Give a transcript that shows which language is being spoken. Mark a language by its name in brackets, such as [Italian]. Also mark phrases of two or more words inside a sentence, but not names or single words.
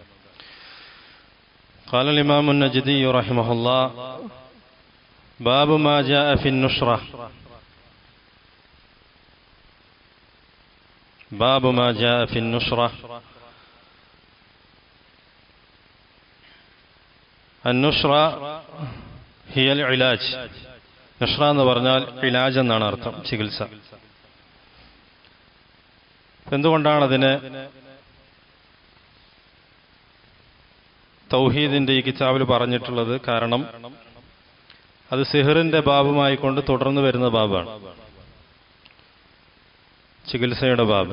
[Arabic] قال الإمام النجدي رحمه الله باب ما جاء في النشرة باب ما جاء في النشرة النشرة هي العلاج [Malayalam] നഷ്റ എന്ന് പറഞ്ഞാൽ ഇലാജ് എന്നാണ് അർത്ഥം, ചികിത്സ. എന്തുകൊണ്ടാണ് അതിനെ തൗഹീദിന്റെ ഈ കിതാബിൽ പറഞ്ഞിട്ടുള്ളത്? കാരണം അത് സിഹറിന്റെ ബാബുമായി കൊണ്ട് തുടർന്ന് വരുന്ന ബാബാണ്, ചികിത്സയുടെ ബാബ്.